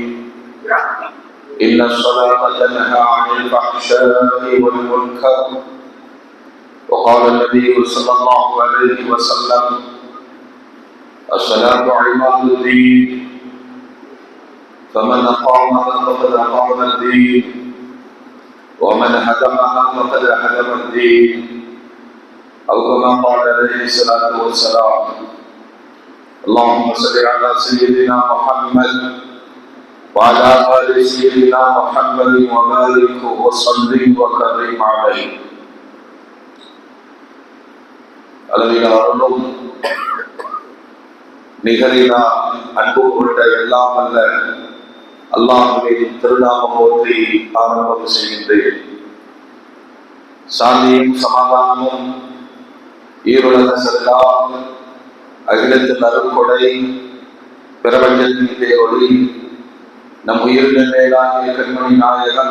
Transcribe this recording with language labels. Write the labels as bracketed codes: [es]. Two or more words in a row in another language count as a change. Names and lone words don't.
[ar] إن الصلاة تنهى عن الفحشاء والمنكر، وقال النبي صلى الله عليه وسلم: الصلاة عماد الدين، فمن أقامها فقد أقام الدين، ومن هدمها فقد هدم الدين، أو كما قال عليه الصلاة والسلام. اللهم صل على سيدنا محمد وعلى آل سيدنا محمد وبارك وسلم وكرم عليه. [ta] அளவிலா அருளும் நிகரிலா அன்பு கொண்ட எல்லாம் அல்ல அல்லாஹ்வின் திருநாமம் போற்றி ஆரம்பம் செய்கின்றேன். சாந்தியும் சமாதானமும் ஈருலக செல்லாம் அகிலத்தின் அருள்கொடை பிரபஞ்சத்தின் பேரொளி நம் உயிரின் மேலாகிய கண்மணி நாயகன்